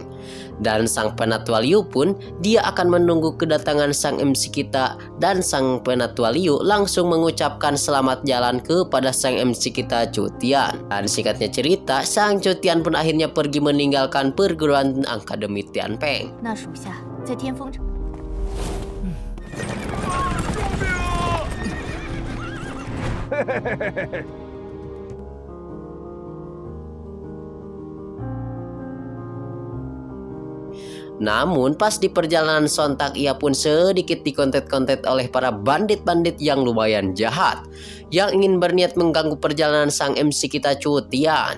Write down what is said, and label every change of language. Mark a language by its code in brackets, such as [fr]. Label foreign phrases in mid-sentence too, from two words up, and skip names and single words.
[id] Dan sang penatua Liu pun dia akan menunggu kedatangan sang MC kita, dan sang penatua Liu langsung mengucapkan selamat jalan kepada sang MC kita Cutian. Dan singkatnya cerita, sang Cutian pun akhirnya pergi meninggalkan perguruan Akademi Tianpeng. [zh] 那属下在天风城。 [id] Namun pas di perjalanan sontak ia pun sedikit dikontet-kontet oleh para bandit-bandit yang lumayan jahat yang ingin berniat mengganggu perjalanan sang MC kita Cutian.